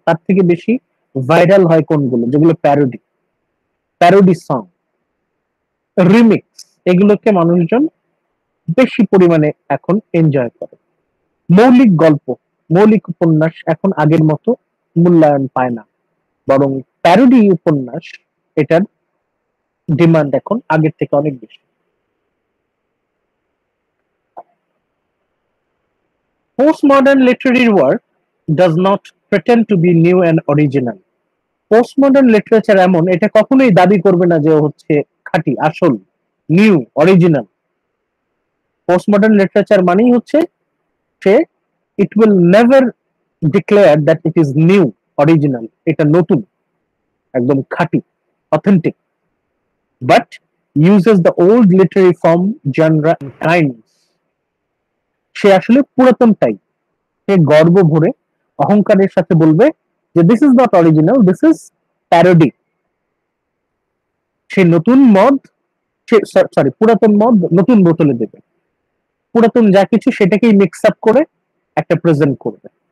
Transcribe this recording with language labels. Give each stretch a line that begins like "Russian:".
Bangla: তার থেকে বেশি ভাইরাল হয় কোনগুলো? যেগুলো প্যারোডি, প্যারোডি সং, রিমিক্স, এগুলোকে মানুষজন বেশি পরিমাণে এখন এনজয় করে। মৌলিক গল্প, মৌলিক উপন্যাস এখন আগের মতো মূল্যায়ন পায় না, বরং প্যারোডি উপন্যাস, এটার ডিমান্ড এখন আগের থেকে অনেক বেশি।
English: Postmodern literary work does not pretend to be new and original.
Bangla: Postmodern literature এমন, এটা কখনোই দাবি করবে না যে হচ্ছে খাঁটি, আসল, নিউ, অরিজিনাল।
English: Postmodern literature
Bangla: মানেই হচ্ছে সে,
English: it will never declare that it is new, original,
Bangla: এটা নতুন, একদম খাঁটি,
English: authentic, but uses the old literary form, genre and kinds.
Bangla: সে আসলে পুরাতনটাই, সে গর্ব ভরে অহংকারের সাথে বলবে যে
English: This is not original, this is parody.
Bangla: সে নতুন মদ, সরি পুরাতন মদ নতুন বোতলে দেবে, পুরাতন যা কিছু সেটাকেই মিক্স আপ করে একটা প্রেজেন্ট করবে।